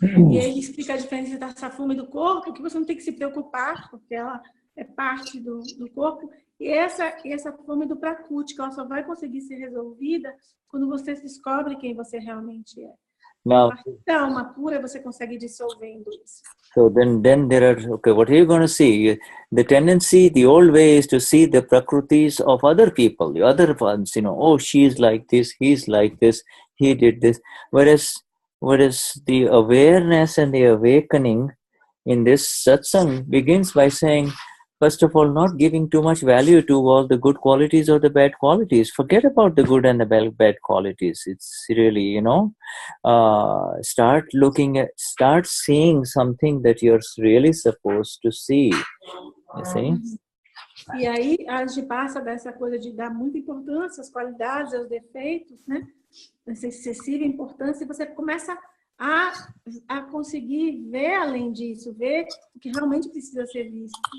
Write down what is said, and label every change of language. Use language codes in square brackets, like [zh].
[pt] E aí explica a diferença dessa fome do corpo, que você não tem que se preocupar, porque ela é parte do corpo, e essa fome do Prakruti, que ela só vai conseguir ser resolvida quando você descobre quem você realmente é. [en] Now, [pt] da alma pura, você consegue dissolvendo isso. [en] So then there are, okay, what are you going to see? The tendency, the old way is to see the Prakrutis of other people, the other ones, you know, oh, she's like this, he's like this, he did this. Whereas the awareness and the awakening in this satsang begins by saying, first of all, not giving too much value to all the good qualities or the bad qualities. Forget about the good and the bad qualities. It's really, you know, start seeing something that you're really supposed to see. You see? [pt] E aí a gente passa dessa coisa de dar muita importância às qualidades, aos defeitos, né? Essa excessiva importância, e você começa a conseguir ver além disso, ver o que realmente precisa ser visto.